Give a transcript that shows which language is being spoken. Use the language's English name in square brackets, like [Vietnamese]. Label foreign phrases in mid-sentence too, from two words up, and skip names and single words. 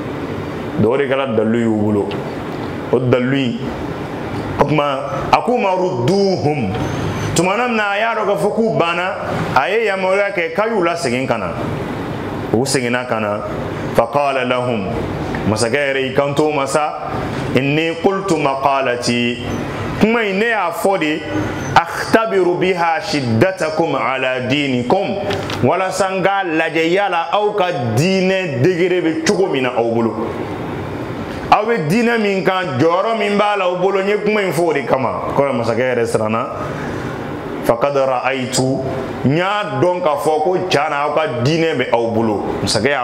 [Bambara] o de kɛra dalilu y'u bolo o dalilu in o tuma a k'u ma [Arabic] ردوهم [Bambara] tumana min na a y'a dɔn k'a fɔ k'u banna a ye yamaruya kɛ k'a y'u lasegin ka na u seginna ka na [Arabic] فقال لهم [Bambara] masakɛ yɛrɛ y'i kanto ma sa [Arabic] إني قلت مقالتي [Bambara] kuma in ne y'a fɔ de [Arabic] أختبر بها شدتكم على دينكم [Bambara] walasa n k'a lajɛ yala aw ka diinɛ degere bɛ cogo min na aw bolo aw bɛ diinɛ min kan jɔyɔrɔ min b'a la aw bolo n ye kuma in fɔ o de kama kɔrɔ masakɛ yɛrɛ siranna [Arabic] فقد رأيت [Bambara] n y'a dɔn k'a fɔ ko tiɲɛna aw ka diinɛ bɛ aw bolo masakɛ y'a